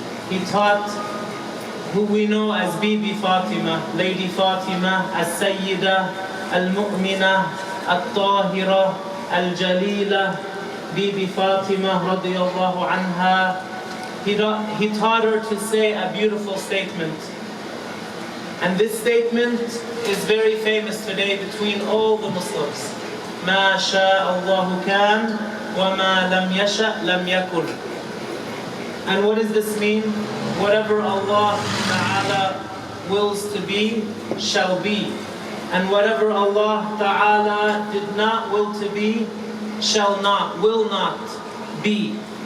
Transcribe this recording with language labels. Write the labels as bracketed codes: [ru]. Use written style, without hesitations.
[en] He taught who we know as Bibi Fatima, Lady Fatima, As-Sayyida, Al-Mu'mina, Al-Tahira, Al-Jalila, Bibi Fatima radiyallahu anha. He taught her to say a beautiful statement. And this statement is very famous today between all the Muslims. [ar] ما شاء الله كان وما لم يشأ لم يكن. [en] And what does this mean? Whatever Allah Ta'ala wills to be, shall be. And whatever Allah Ta'ala did not will to be, will not be.